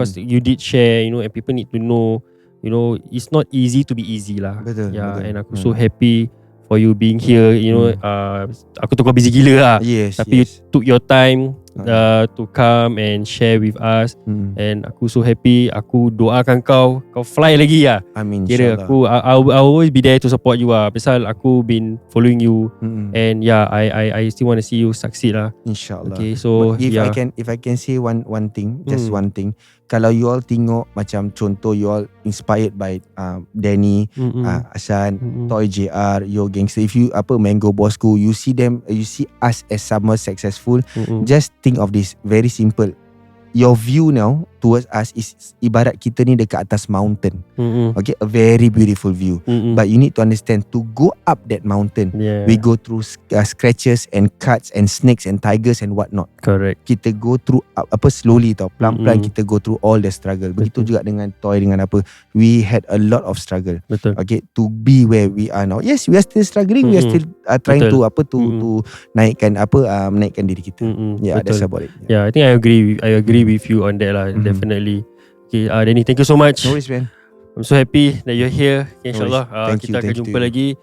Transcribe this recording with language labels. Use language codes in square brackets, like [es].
[en] Because you did share, you know, and people need to know, you know, it's not easy to be easy lah. [ms] Betul. [en] And aku so happy for you being here. You know, [ms] aku tu kau busy gila lah. [en] Yes. Tapi you took your time to come and share with us. And aku so happy. [ms] Aku doakan kau fly lagi lah. Amin. Kira aku [en] I'll always be there to support you lah. [ms] Pasal aku [en] been following you. And I still want to see you succeed lah. [ms] InsyaAllah. [en] Okay, so if I can say one thing, just one thing. [ms] Kalau you all tengok macam contoh, [en] you all inspired by Danny, Hasan, Toy JR, Yo Gangster. If you Mango Bosku, you see us as someone successful. Just think of this, very simple. Your view now towards us is [ms] ibarat kita ni dekat atas [en] mountain. Okay, a very beautiful view. But you need to understand, to go up that mountain, we go through scratches and cuts and snakes and tigers and whatnot. Correct. Kita go through slowly tau, [ms] pelan-pelan kita [en] go through all the struggle. [ms] Begitu juga dengan Toy, dengan [en] we had a lot of struggle. [ms] Betul. [en] Okay, to be where we are now. Yes, we are still struggling. We are still trying to [ms] naikkan menaikkan diri kita. [en] Yeah, [ms] Betul. [en] that's about it. Yeah, I think I agree with you on that lah. Definitely. Okay, Danny, thank you so much. No worries, man. I'm so happy that you're here. [ms] Okay, InsyaAllah kita akan jumpa lagi.